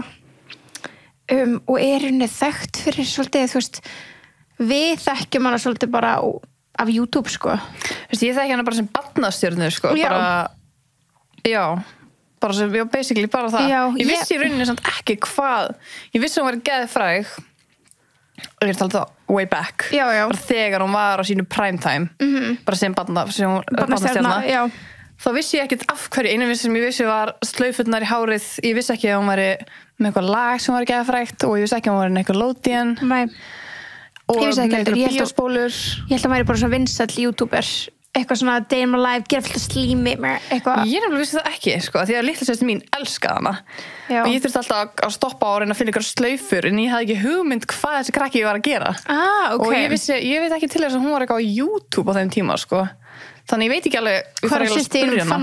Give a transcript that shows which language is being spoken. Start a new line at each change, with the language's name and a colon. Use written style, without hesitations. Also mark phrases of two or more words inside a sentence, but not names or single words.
Icelandic: Og henni þekkt fyrir svolítið, þú veist, við þekkjum hana svolítið bara af YouTube, sko. Þú veist, ég þekki hana bara sem barnastjörnu, sko. Já. Bara sem, basically bara það. Já, ég vissi í rauninni samt ekki hvað. Ég vissi hún var geðfræg. Og ég er talað það
English: way back.
Icelandic: Já. Bara þegar hún var á sínu
English: prime time.
Icelandic: Bara sem barnastjörna. Já. Þá vissi ég ekkert af hverju. Einu sem ég vissi var slaufurnar í hárið. Ég vissi ekki að hún væri með eitthvað lag sem var geðfrægt og ég vissi ekki að hún væri með eitthvað Nickelodeon. Nei. Og með eitthvað bíóspólur. Ég held að væri bara svona vinsæll YouTuber. Eitthvað svona
English: day in my life,
Icelandic: gera fullt af slími, eitthvað. Ég nefnilega vissi það ekki, sko, því að litla sestin mín elskaði hana. Já. Og ég þurfti alltaf að stoppa og reyna að finna ykkur slaufur, en ég hafði ekki hugmynd hvað þessi krakki var að gera. Ok. Og ég veit ekki til þess að hún var eitthvað á YouTube á þeim tíma, sko. Þannig ég veit ekki alveg, ég þarf eiginlega að spyrja hana.